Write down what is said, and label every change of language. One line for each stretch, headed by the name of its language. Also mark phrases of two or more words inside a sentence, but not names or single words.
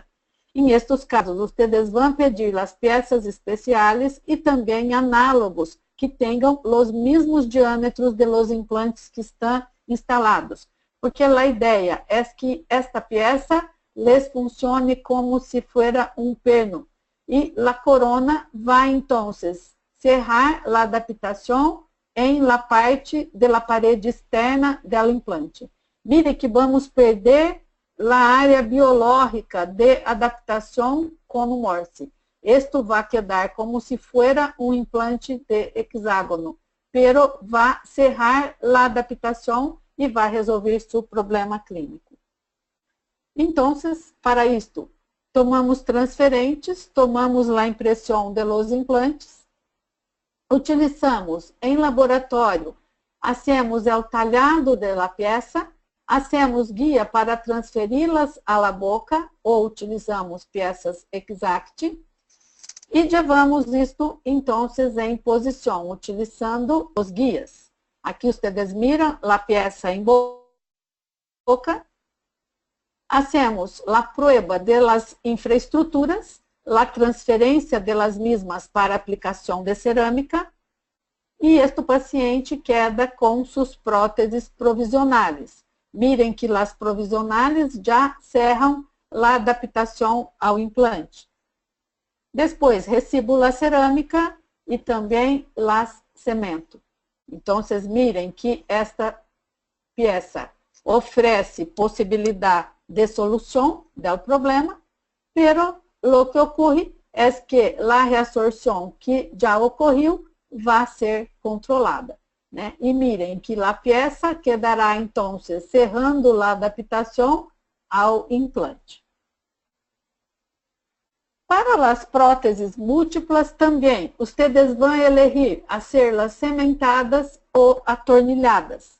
Portuguese: Em estes casos, vocês vão pedir as peças especiais e também análogos que tenham os mesmos diâmetros
Spanish: de los
Portuguese: implantes que estão instalados. Porque a ideia é que esta peça les funcione como se fosse um perno.
Spanish: y la corona va entonces cerrar la adaptación em la parte de la parede externa
Portuguese: do implante. Mire que vamos perder a área biológica de adaptação com o Morse. Esto vai quedar
Spanish: como se fuera
Portuguese: um implante de hexágono, pero vai cerrar a adaptação e vai resolver seu problema clínico. Então, para isto, tomamos transferentes, tomamos a impressão
Spanish: de los
Portuguese: implantes, utilizamos em laboratório, hacemos o talhado da peça, hacemos guia para transferi-las à
Spanish: la boca,
Portuguese: ou utilizamos peças exact, e levamos isto, então, em posição, utilizando os guias. Aqui vocês miram a peça em boca, hacemos a
Spanish: prueba de las
Portuguese: infraestruturas, a transferência
Spanish: de las mismas
Portuguese: para aplicação de cerâmica, e este paciente queda com suas próteses provisionais. Miren que as provisionais já cerram a adaptação ao implante. Depois, recibo a cerâmica e também las cemento. Então, vocês mirem que esta peça oferece possibilidade de solução do problema,
Spanish: pero lo que
Portuguese: ocorre é que a reabsorção que já ocorreu vai ser controlada, né? E mirem que a peça quedará, então, cerrando a adaptação ao implante. Para as próteses múltiplas também, vocês vão elegir a ser cementadas ou atornilhadas.